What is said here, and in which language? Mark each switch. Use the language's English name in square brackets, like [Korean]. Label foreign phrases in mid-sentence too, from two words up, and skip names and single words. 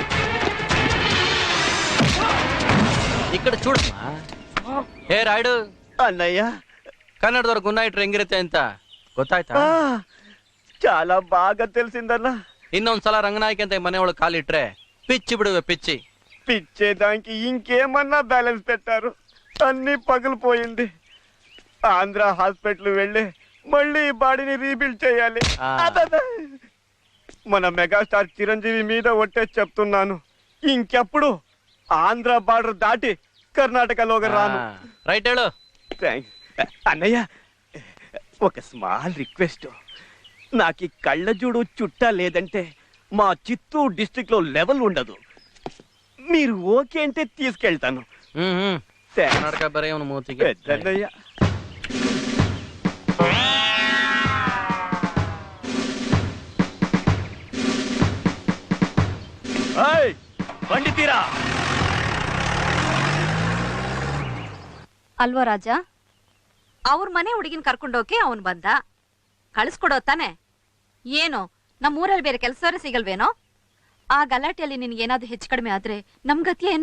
[Telugu] ఇక్కడ చూడమ్మా. హే రాయుడు, అన్నయ్య [Kannada] ಕನ್ನಡದವ್ರ ಗುಣ ಇಟ್ರೆ ಹೆಂಗಿರುತ್ತೆ ಅಂತ ಗೊತ್ತಾಯ್ತಾ? [Telugu] చాలా బాగా తెలిసిందన్నా. [Kannada] ಇನ್ನೊಂದ್ಸಲ ರಂಗನಾಯ್ಕ ಅಂತ ಮನೆ ಒಳಗೆ ಕಾಲಿಟ್ರೆ ಪಿಚ್ಚಿ ಬಿಡುವೆ ಪಿಚ್ಚಿ. [Telugu] పిచ్చేదానికి ఇంకేమన్నా బ్యాలెన్స్ పెట్టారు? అన్ని పగిలిపోయింది. ఆంధ్ర హాస్పిటల్ వెళ్ళి మళ్ళీ ఈ బాడీని రీబిల్డ్ చేయాలి. మన మెగాస్టార్ చిరంజీవి మీద ఒట్టే చెప్తున్నాను, ఇంకెప్పుడు ఆంధ్ర బార్డర్ దాటి కర్ణాటకలోకి రాను. [Kannada] రైట్ ಹೇಳು. [Telugu] అన్నయ్య, ఒక [English] small request. [Telugu] నాకు ఈ కళ్ళజోడు చుట్టా లేదంటే మా చిత్తూరు డిస్ట్రిక్ట్ లో లెవెల్ ఉండదు. మీరు ఓకే అంటే తీసుకెళ్తాను. [Kannada] ಕರ್ನಾಟಕ ಬರೀ ಅವನು ಮೂತಿಗೆ. [Telugu] పెద్దన్నయ్య, బండి తీరా. [Kannada] ಅಲ್ವಾ ರಾಜ, ಅವ್ರ ಮನೆ ಹುಡುಗಿನ ಕರ್ಕೊಂಡೋಕೆ ಅವನು ಬಂದ. ಕಳಿಸ್ಕೊಡೋ ತಾನೆ? ಏನು ನಮ್ಮೂರಲ್ಲಿ ಬೇರೆ ಕೆಲಸವೇ ಸಿಗಲ್ವೇನೋ? ಆ ಗಲಾಟೆಯಲ್ಲಿ ನಿನ್ಗೇನಾದ್ರು ಹೆಚ್ಚು ಕಡಿಮೆ ಆದ್ರೆ ನಮ್ ಗತಿ ಏನು?